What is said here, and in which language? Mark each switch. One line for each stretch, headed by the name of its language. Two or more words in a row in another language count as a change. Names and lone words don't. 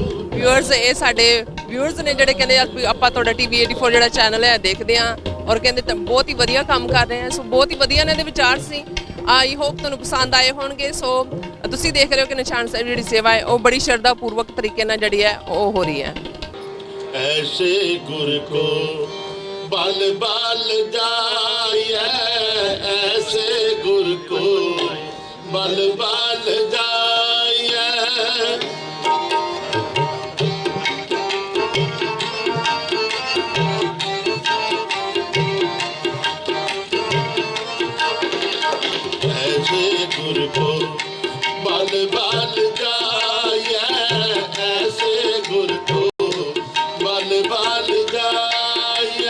Punjabi: ਵਿਊਅਰਸ, ਇਹ ਸਾਡੇ ਵਿਊਅਰਸ ਨੇ ਜਿਹੜੇ ਕਹਿੰਦੇ ਆਪਾਂ ਤੁਹਾਡਾ TV 84 ਜਿਹੜਾ ਚੈਨਲ ਹੈ ਦੇਖਦੇ ਹਾਂ ਔਰ ਕਹਿੰਦੇ ਤਾਂ ਬਹੁਤ ਹੀ ਵਧੀਆ ਕੰਮ ਕਰ ਰਹੇ ਆ। ਸੋ ਬਹੁਤ ਹੀ ਵਧੀਆ ਇਹਨਾਂ ਦੇ ਵਿਚਾਰ ਸੀ।
English: I hope
Punjabi: ਤੁਹਾਨੂੰ ਪਸੰਦ ਆਏ ਹੋਣਗੇ। ਸੋ ਤੁਸੀਂ ਦੇਖ ਰਹੇ ਹੋ ਕਿ ਨਿਸ਼ਾਨ ਸਾਹਿਬ ਜਿਹੜੀ ਸੇਵਾ ਹੈ ਉਹ ਬੜੀ ਸ਼ਰਧਾ ਪੂਰਵਕ ਤਰੀਕੇ ਨਾਲ ਜਿਹੜੀ ਹੈ ਉਹ ਹੋ ਰਹੀ ਹੈ।
Hindi: ऐसे गुर को बल बल जाइए, ऐसे गुर को बल बल जाइए। ऐसे गुर को बल बल जाइए, ऐसे गुर को बल बल जाइए।